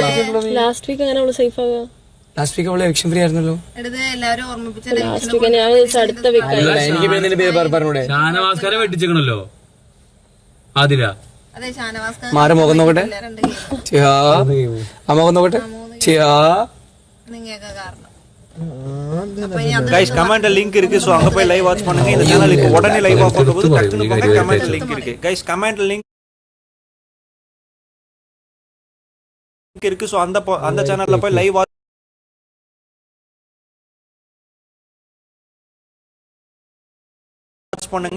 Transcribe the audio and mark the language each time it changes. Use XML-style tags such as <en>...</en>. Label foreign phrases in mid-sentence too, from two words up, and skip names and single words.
<ml>ലാസ്റ്റ് വീക്ക് അങ്ങനെ അവള് സേഫ് ആവുക? ലാസ്റ്റ് വീക്ക് അവള് എലക്ഷൻ ഫ്രീ ആയിരുന്നല്ലോ. എനിക്ക് പേര് പറഞ്ഞൂടെ? ഷാനവാസ്കാരെ വെട്ടിച്ചേക്കണല്ലോ ആദില. മാറി മുഖം നോക്കട്ടെ. ആ മുഖം നോക്കട്ടെ.</ml> <en>guys comment link</en> <ta>இருக்கு, சோ அங்க போய்</ta> <en>live watch</en> <ta>பண்ணுங்க. இந்த சேனலுக்கு உடனே</ta> <en>live off</en> <ta>ஆகும்போது டக்குனு போங்க.</ta> <en>comment link</en> <ta>இருக்கு गाइस,</ta> <en>comment link</en> <ta>இருக்கு, சோ அந்த சேனல்ல போய்</ta> <en>live watch</en> <ta>பண்ணுங்க.</ta>